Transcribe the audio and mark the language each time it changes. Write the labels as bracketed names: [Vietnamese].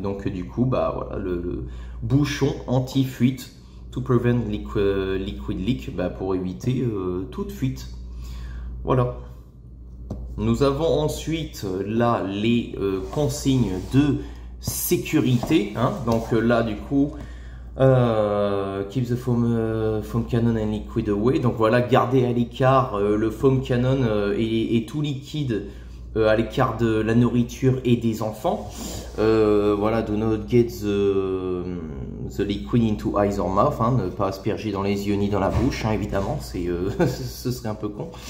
[French] Donc du coup, bah voilà, le bouchon anti-fuite [English] to prevent liquid leak, [French] bah, pour éviter toute fuite. Voilà. Nous avons ensuite là les consignes de sécurité, hein. Donc là du coup [English] Keep the foam cannon and liquid away. [French] Donc voilà, garder à l'écart le foam cannon et tout liquide à l'écart de la nourriture et des enfants. Voilà, [English] do not get the liquid into eyes or mouth, [French] hein, ne pas asperger dans les yeux ni dans la bouche, hein, évidemment, ce serait un peu con.